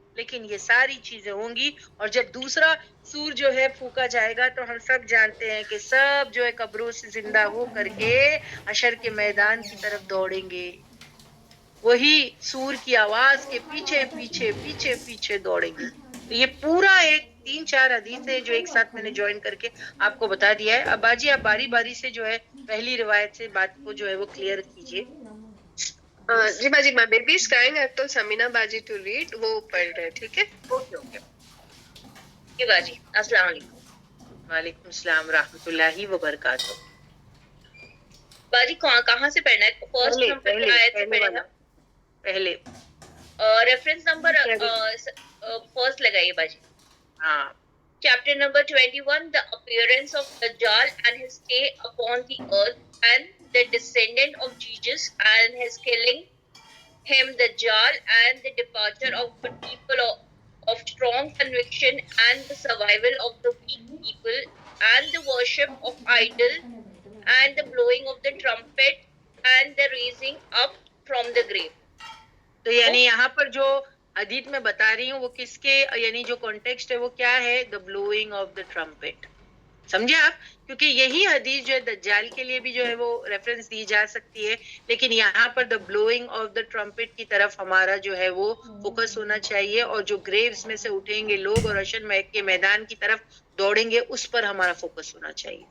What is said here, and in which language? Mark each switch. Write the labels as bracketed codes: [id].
[ur] لیکن یہ ساری چیزیں ہوں گی, اور جب دوسرا سور جو ہے پھونکا جائے گا تو ہم سب جانتے ہیں کہ سب جو ہے قبروں سے زندہ ہو کر کے حشر کے میدان کی طرف دوڑیں گے. وہی سور کی آواز کے پیچھے پیچھے پیچھے پیچھے دوڑیں گے. تو یہ پورا ایک 3-4 حدیث ہے جو ایک ساتھ میں نے جوائن کر کے آپ کو بتا دیا ہے. اب باجی آپ باری باری سے جو ہے پہلی روایت سے بات کو جو ہے وہ کلیئر کیجیے. جی باجی, [en] my baby is crying. I have told Samina Baji to read. [ur] وہ پڑھ رہے, ٹھیک ہے. Okay okay. جی باجی, السلام علیکم. وعلیکم السلام رحمۃ اللہ وبرکاتہ. باجی کہاں سے پڑھنا ہے؟ فرسٹ نمبر کی آیت سے پڑھے گا. پہلے ریفرنس نمبر فرسٹ لگائیے باجی. ہاں. [en] Chapter number 21, the appearance of Dajjal and his stay upon the earth, and the descendant of Jesus and his killing him, Dajjal, and the departure of good people of strong conviction, and the survival of the weak people, and the worship of idol, and the blowing of the trumpet, and the raising up from the grave. [ur] تو یعنی یہاں پر جو حدیث میں بتا رہی ہوں وہ کس کے, یعنی جو کانٹیکسٹ ہے وہ کیا ہے؟ [en] The blowing of the trumpet. [ur] سمجھے آپ؟ کیونکہ یہی حدیث جو ہے دجال کے لیے بھی جو ہے وہ ریفرنس دی جا سکتی ہے, لیکن یہاں پر [en] the blowing of the trumpet [ur] کی طرف ہمارا جو ہے وہ فوکس ہونا چاہیے, اور جو گریوز میں سے اٹھیں گے لوگ اور حشر کے میدان کی طرف دوڑیں گے اس پر ہمارا فوکس ہونا چاہیے.